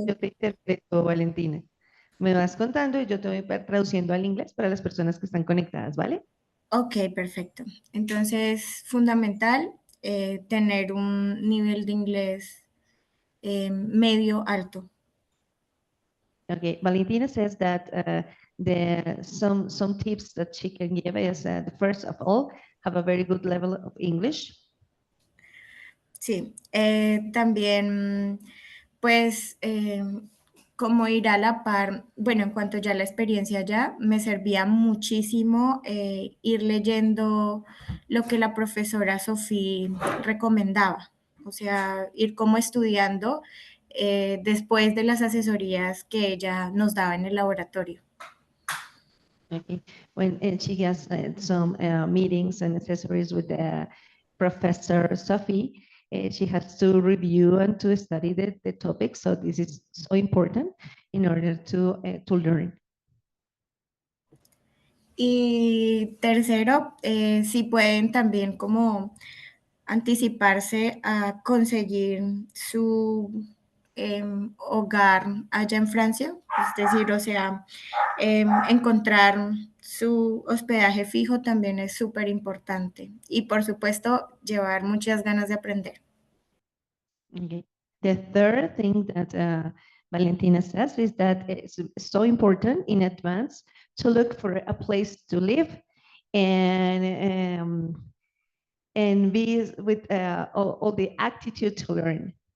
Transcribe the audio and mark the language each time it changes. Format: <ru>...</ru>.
<es>Yo te interpreto, Valentina. Me vas contando y yo te voy traduciendo al inglés para las personas que están conectadas, ¿vale? Ok, perfecto. Entonces, fundamental tener un nivel de inglés medio alto.</es> <en>Okay, Valentina says that some tips that she can give is the first of all, have a very good level of English.</en> <es>Sí, también pues como ir a la par, bueno, en cuanto ya a la experiencia ya, me servía muchísimo ir leyendo lo que la profesora Sofía recomendaba, o sea, ir como estudiando después de las asesorías que ella nos daba en el laboratorio.</es> <en>Okay, when she has some meetings and accessories with Professor Sophie, she has to review and to study the topic. So this is so important in order to learn.</en> <es>Y tercero, si pueden también como anticiparse a conseguir su hogar allá en Francia, es decir, o sea, encontrar su hospedaje fijo también es súper importante y por supuesto llevar muchas ganas de aprender.</es> <en>Okay. The third thing that Valentina says is that it's so important in advance to look for a place to live and be with all the attitude to learn.</en>